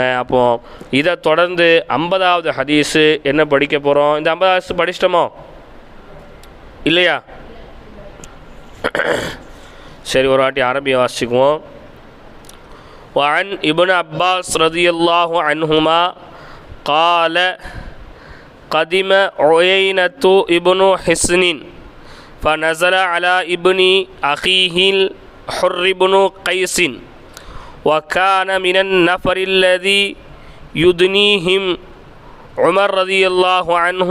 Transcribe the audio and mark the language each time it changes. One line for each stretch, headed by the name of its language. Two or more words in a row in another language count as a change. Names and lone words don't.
Tamil: அப்போது இதை தொடர்ந்து 50வது ஹதீஸு என்ன படிக்க போகிறோம்? இந்த 50வது ஹதீஸ் படிச்சிட்டோமோ இல்லையா? சரி, ஒரு வாட்டி அரபியை வாசிக்குவோம்.
Arabic: وعن ابن عباس رضي الله عنهما قال قدم عيينة ابن حصن فنزل على ابن أخيه الحر بن قيس وكان من النفر الذي يدنيهم عمر رضي الله عنه